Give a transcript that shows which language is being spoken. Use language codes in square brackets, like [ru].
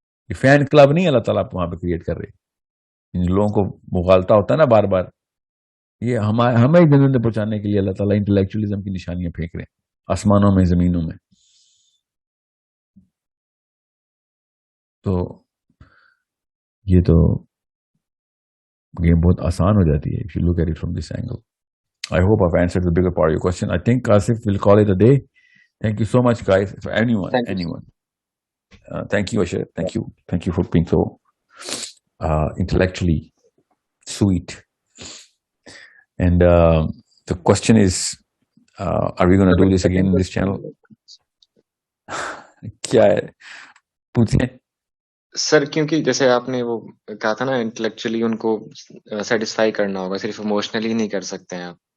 [ur] یہ fan club نہیں اللہ تعالیٰ وہاں پہ کریٹ کر رہے. ان لوگوں کو مغالطہ ہوتا ہے نا بار بار, یہ ہمیں جنت پہنچانے کے لیے اللہ تعالیٰ انٹلیکچولیزم کی نشانیاں پھینک رہے ہیں آسمانوں میں زمینوں میں. تو یہ تو گیم بہت آسان ہو جاتی ہے [en] if you look at it from this angle. I hope I've answered the bigger part of your question. I think Asif will call it a day. Thank you so much, guys. For anyone. Thank you, Ashir. Thank you for being so intellectually sweet. And the question is, are we going to do this again in this channel? [ur] کیا ہے پوچھیں سر. کیونکہ جیسے آپ نے وہ کہا تھا نا انٹلیکچولی ان کو سیٹسفائی کرنا ہوگا, صرف اموشنلی نہیں کر سکتے ہیں آپ.